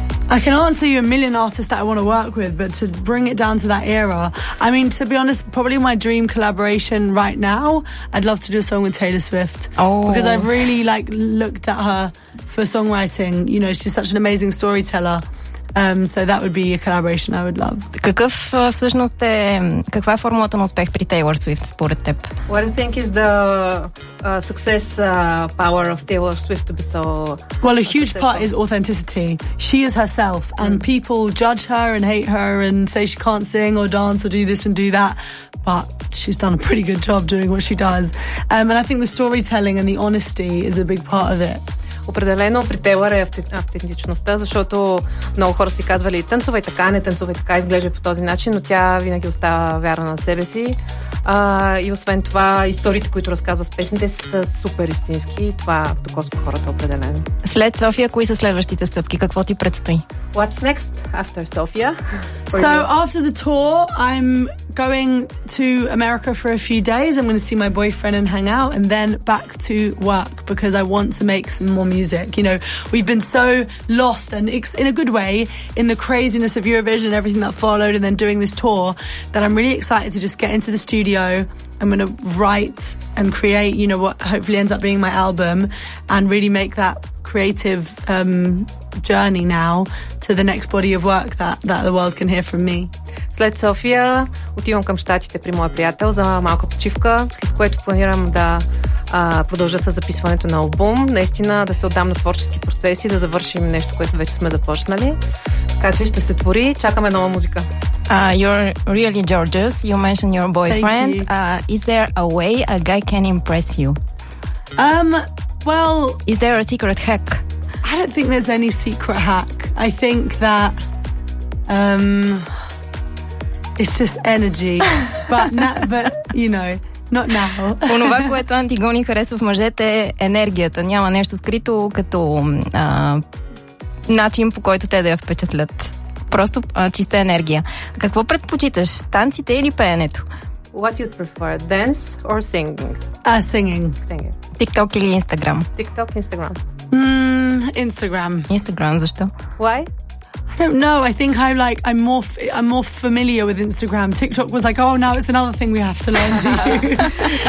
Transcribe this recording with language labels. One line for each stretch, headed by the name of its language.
English: I can answer you a million artists that I want to work with, but to bring it down to that era, I mean, to be honest, probably my dream collaboration right now, I'd love to do a song with Taylor Swift. Oh. Because I've really like looked at her for songwriting. You know, she's such an amazing storyteller. So that would be a collaboration I would love.
Bulgarian: Какъв всъщност е, каква е формулата на успех при Taylor Swift според теб?
English: What do you think is the success power of Taylor Swift to be so... Well, a huge part is authenticity. She is herself, and people judge her and hate her and say she can't sing or dance or do this and do that, but she's done a pretty good job doing what she does. And I think the storytelling and the honesty is a big part of it.
Bulgarian: Определено при Taylor е автентичността, защото много хора си казвали танцувай така, не танцувай така, изглежда по този начин, но тя винаги остава вярна на себе си. И освен това, историите, които разказва с песните, са супер истински и това докосва хората определено. След София, кои са следващите стъпки? Какво ти предстои?
English: What's next after Sofia? So after the tour, I'm going to America for a few days. I'm going to see my boyfriend and hang out and then back to work because I want to make some more music. You know, we've been so lost and in a good way in the craziness of Eurovision and everything that followed and then doing this tour that I'm really excited to just get into the studio. I'm going to write and create, you know, what hopefully ends up being my album and really make that creative journey now to the next body of work that the world can hear from me.
Bulgarian: След София отивам към щатите при моя приятел за малка почивка, след което планирам да продължа с записването на албум, наистина да се отдам на творчески процеси, да завършим нещо, което вече сме започнали. Така че ще се твори, чакаме нова музика.
English: You're really gorgeous. You mentioned your boyfriend. Is there a way a guy can impress you? Well, is there a secret hack? I don't think there's any secret hack. I think that it's just energy. But not now.
Bulgarian: Онова, което Антигони харесва в мъжете, е енергията. Няма нещо скрито като начин, по който те да я впечатлят. Просто чиста енергия. Какво предпочиташ? Танците или пеенето?
English: What you prefer, dance or singing? Singing.
Bulgarian: TikTok или Instagram?
English: TikTok, Instagram. Instagram,
Bulgarian: защо?
English: Why? I don't know. I think I'm more familiar with Instagram. TikTok was like, oh, now it's another thing we have to learn to use.